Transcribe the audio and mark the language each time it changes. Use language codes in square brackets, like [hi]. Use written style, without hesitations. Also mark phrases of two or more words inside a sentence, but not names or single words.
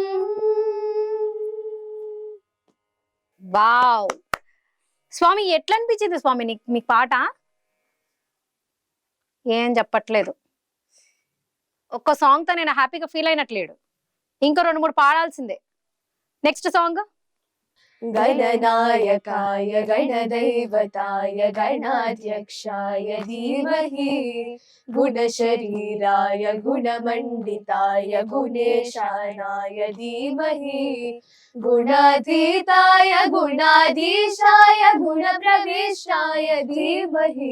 [te] వావ్ స్వామి, ఎట్లా అనిపించింది స్వామి మీ పాట? ఏం చెప్పట్లేదు. ఒక్క సాంగ్ తో నేను [en] happy feel [te] అయినట్లేడు. ఇంకో 2-3 పాడాల్సిందే. [en] next song. [sa] गणनायकाय गणदैवताय गणाध्यक्षाय धीमहि गुणशरीराय गुणमण्डिताय गुणेशानाय धीमहि गुणातीताय गुणाधीशाय गुणप्रविष्टाय धीमहि